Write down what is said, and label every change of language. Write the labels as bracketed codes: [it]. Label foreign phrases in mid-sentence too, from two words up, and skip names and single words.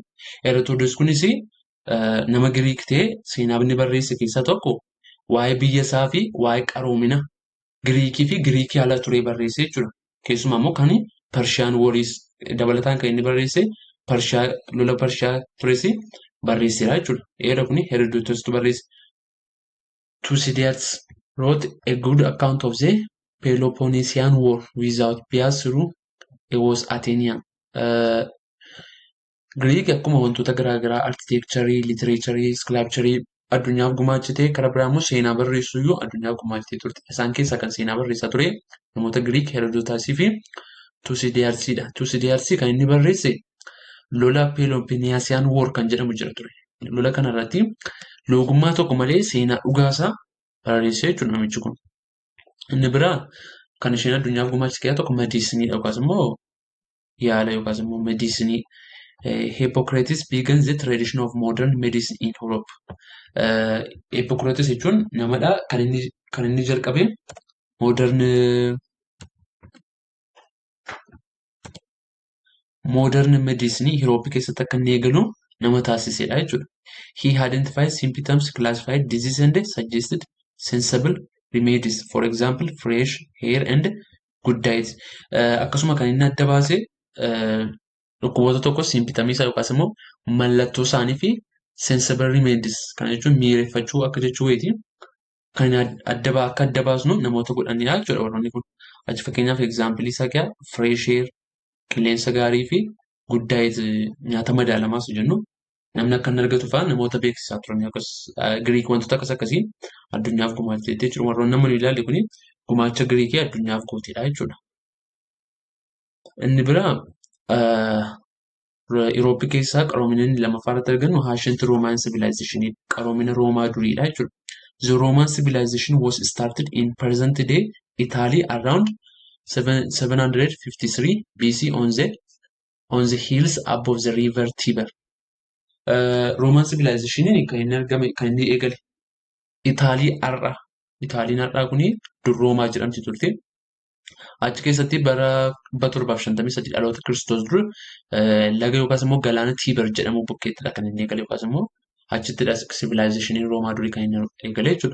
[om] Herodotus kunis nama Greek ta'ee seenaa inni barreesse keessaa tokko waa'ee biyya isaa fi waa'ee qaroomina Greekii fi Greekii ala ture barreesse jechuudha. Keessumaa immoo kan [en] Persian wars [om] dabalataan kan inni barreesse lola Pershiyaa tures barreesseera jechuudha. Eera kuni Herodotustu barreesse. [en] Thucydides wrote a good account of the Peloponnesian War without bias through it was Athenian. [om] Giriik akkuma wantoota garaagaraa arkitekcharii, litireecharii, iskilapcharii addunyaaf gumaachite karaa biraa immoo seenaa barreessuu iyyuu addunyaaf gumaachitee turte. Isaan keessaa kan seenaa barreessaa ture namoota Giriik Herodotaasii fi Tusidiyaarsiidha. Tusidiyaarsi kan inni barreesse lola Peloponnesian War kan jedhamu jira ture. Lola kanarratti loogummaa tokko malee seenaa dhugaasaa barreessee jechuudha namichi kun. Inni biraa kan isheen addunyaaf gumaachite tokko mediisiniidha yookaas immoo yaala yookaas immoo mediisinii. [en] Hippocrates began the tradition of modern medicine in Europe. [om] Hippocrates jechuun namadha kan inni jalqabe [en] modern medicine [om] Europe keessatti akka inni eegalu nama taasisedha jechuudha. [en] He identified symptoms, classified disease and suggested sensible remedies. For example, fresh hair and good diet. [om] Akkasuma kan inni adda baase dhukkuboota tokko simpitamii isaa yookaas immoo mallattoo isaanii fi [en] sensible remedies [om] kana jechuun miireffachuu akka jechuuti. Kan akka adda baasnu namoota godhanidha jechuudha warroonni kun. Achi fakkeenyaaf egzaampilii isaa kee [en] fresh air [om] qilleensa gaarii fi [en] good diet [om] nyaata madaalamaas jennu namni akka inni argatu fa'aa namoota beeksisaa turan akkas Giriik wantoota akkas akkasii addunyaaf gumaachite jechuudha. Warroonni namni ilaalle kuni gumaacha Giriikii addunyaaf gootedha jechuudha. Inni biraa Eurooppii keessaa qaroomina inni lammaffaarratti argannu [en] ancient Roman civilization [om] qaroomina Roomaa duriidha jechuudha. [en] The Roman civilization was started in present day Italy around 753 BC on the hills above the river Tiber. Roman civilization [om] kan inni eegale Itaalii har'a. Itaaliin har'aa kuni dur Roomaa jedhamti turte. Achi keessatti bara 753 dhaloota Kiristoos dura laga yookaas immoo galaana Tiiber jedhamu bukkeettidha kan inni eegale yookaas immoo achittidha civilization Roomaa durii kan inni eegale jechuudha.